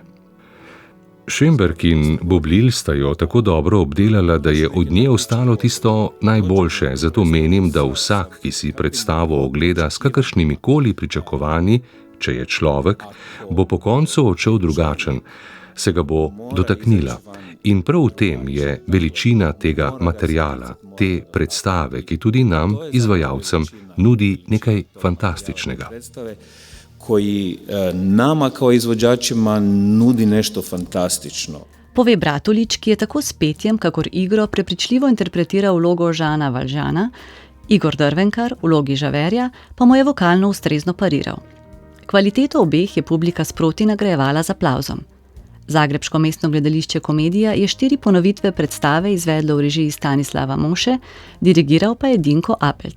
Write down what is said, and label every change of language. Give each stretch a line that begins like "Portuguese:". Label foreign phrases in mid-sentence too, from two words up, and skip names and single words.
Slovenian: Schönberg in Boblil sta jo tako dobro obdelala, da je od nje ostalo tisto najboljše, zato menim, da vsak, ki si predstavo ogleda s kakršnimi koli pričakovanji, če je človek, bo po koncu odšel drugačen, se ga bo dotaknila. In prav v tem je veličina tega materiala, te predstave, ki tudi nam, izvajalcem, nudi nekaj fantastičnega.
Croatian: Koji nama kao izvođačima nudi nešto fantastično.
Slovenian: Pove Bratulič, ki je tako s petjem, kakor igro prepričljivo interpretira vlogo Žana Valžana, Igor Drvenkar v vlogi Javerja pa mu je vokalno ustrezno pariral. Kvaliteto obeh je publika sproti nagrajevala z aplavzom. Zagrebško mestno gledališče Komedija je 4 ponovitve predstave izvedlo v režiji Stanislava Moše, dirigiral pa je Dinko Appelt.